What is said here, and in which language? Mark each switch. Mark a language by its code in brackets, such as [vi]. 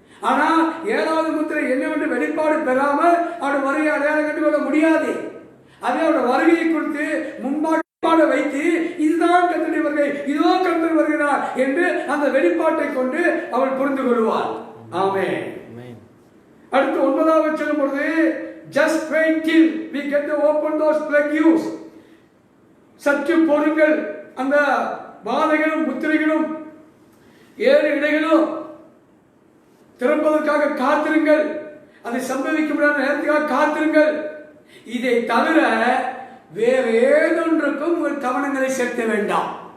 [ta] ஆனா 7வது முத்திரை என்னவென்று வெளிப்பாடு பெறாமல் அவருடைய வருகை அடையாளம் கண்டு கொள்ள முடியாது. அதே அவருடைய வருகையை குறித்து முன்பாக வைத்து இதுதான் கர்த்தருடைய வருகை, இதோ கர்த்தர் வருகிறார் என்று அந்த வெளிப்பாட்டை கொண்டு அவள் புரிந்து கொள்வாள். ஆமென். அடுத்து 9வது சொல்லும் பொழுது [en] just wait till we get to open those plagues. [ta] சற்று பொறுங்கள், அந்த வாதைகளும் முத்திரைகளும் 7 இடைகளும் திறப்பதற்காக காத்திருங்கள். அதை சம்பவிக்க முடியாத நேரத்துக்காக காத்திருங்கள். இதை தவிர வேறு ஏதொன்றுக்கும் உங்கள் கவனங்களை செலுத்த வேண்டாம்.